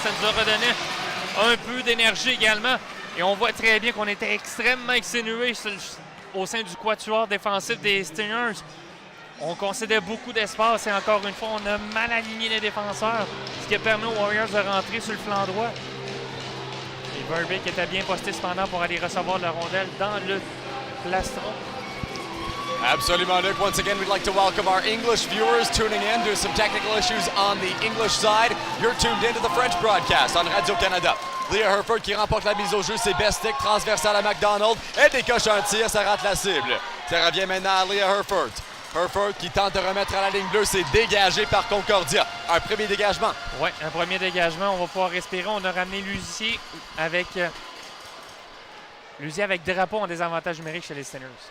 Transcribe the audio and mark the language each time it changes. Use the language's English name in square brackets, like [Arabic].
[French] Ça nous a redonné un peu d'énergie également. Et on voit très bien qu'on était extrêmement exténués au sein du quatuor défensif des Stingers. On concédait beaucoup d'espace et encore une fois, on a mal aligné les défenseurs, ce qui a permis aux Warriors de rentrer sur le flanc droit. Et Verbeek était bien posté cependant pour aller recevoir la rondelle dans le plastron. Absolument, Luc. [English] Once again, we'd like to welcome our English viewers tuning in. There's some technical issues on the English side. You're tuned into the French broadcast on Radio-Canada. [French] Leah Herford qui remporte la mise au jeu, c'est best stick transversal à McDonald. Elle décoche un tir, ça rate la cible. Ça revient maintenant à Leah Herford. Herford qui tente de remettre à la ligne bleue, c'est dégagé par Concordia. Un premier dégagement. Oui, un premier dégagement. On va pouvoir respirer. On a ramené Lucier avec Drapeau en désavantage numérique chez les Stingers.